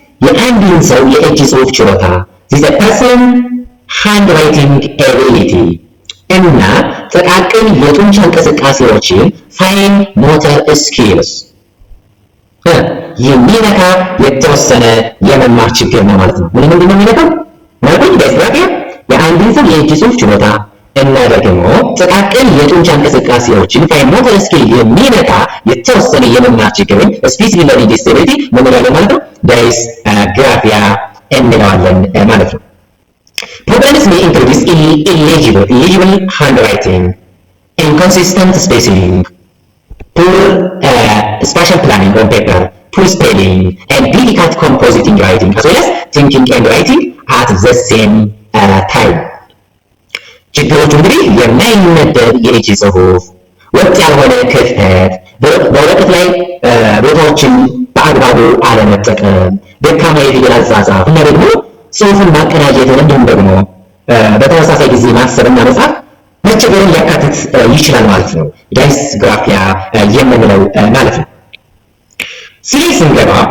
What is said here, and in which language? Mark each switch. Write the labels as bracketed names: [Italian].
[Amharic] የአንድን ሰው የእጅ ጽሑፍ ችሎታ [English] this a person handwriting ability [Amharic] እና ጥቃቅን የጡንቻ እንቅስቃሴዎችን fine motor skills የሚነካ የተወሰነ የመማር ችግር ነው ማለት ነው። ምንድነው የሚነካው? ማለት dysgraphia የአንድን ሰው የእጅ ጽሑፍ ችሎታ እና ደግሞ ጥቃቅን የጡንቻ እንቅስቃሴዎችን fine motor skill የሚነካ የተወሰነ የመማር ችግርን specific learning disability ምንለው ማለት ነው dysgraphia እንለዋለን ማለት ነው። [English] Problems may include illegible handwriting, inconsistent spacing, poor spatial planning on paper, poor spelling, and difficult compositing writing, as well as thinking and writing at the same time. [Amharic] ችግሮቹ እንግዲህ የማይነበብ የእጅ ጽሑፍ፣ ወጥ ያልሆነ ክፍተት፣ በወረቀት ላይ ቦታዎችን በአግባቡ አለመጠቀም፣ ደካማ የፊደል አጻጻፍ እና ደግሞ ጽሑፍን ማቀናጀትን እንዲሁም ደግሞ በተመሳሳይ ጊዜ ማሰብና መጻፍ መቸገርን ሊያካትት ይችላል ማለት ነው። dysgraphia የምንለው ማለት ነው። ስለዚህ ስንገባ